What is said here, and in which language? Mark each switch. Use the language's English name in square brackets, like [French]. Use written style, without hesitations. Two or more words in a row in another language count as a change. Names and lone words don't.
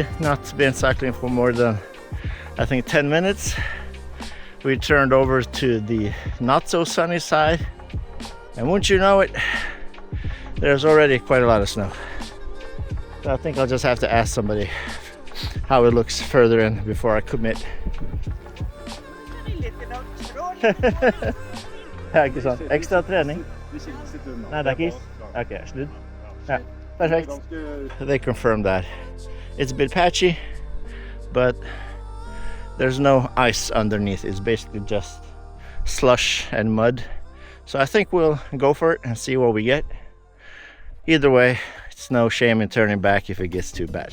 [English] not been cycling for more than, I think, 10 minutes. We turned over to the not so sunny side, and wouldn't you know it, there's already quite a lot of snow. So I think I'll just have to ask somebody how it looks further in before I commit. [Norwegian] Ja, ikke sant. Ekstra trening? Nei, det er ikke is. Ok, slutt. Ja. [English] Perfect. They confirmed that it's a bit patchy, but there's no ice underneath. It's basically just slush and mud. So I think we'll go for it and see what we get. Either way, it's no shame in turning back if it gets too bad.